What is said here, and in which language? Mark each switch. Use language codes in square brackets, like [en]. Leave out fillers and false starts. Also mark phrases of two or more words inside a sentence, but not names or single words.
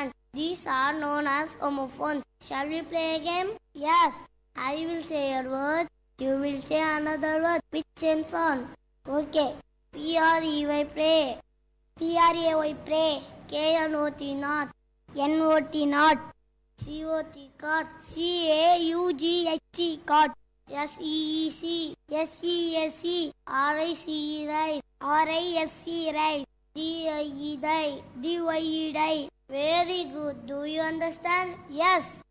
[en] These are known as homophones. Shall we play a game? Yes. I will say a word. You will say another word which ends on. Okay. P-R-E-Y, pray. P-R-A-Y, pray. K-N-O-T, not. N-O-T, not. C-O-T, cot. C-A-U-G-H-T, cot. S-E-E-C. S-E-S-E. R-I-C-E, rice. R-I-S-C, rice. D-I-E, die. D-Y-E, die. Very good. Do you understand? Yes.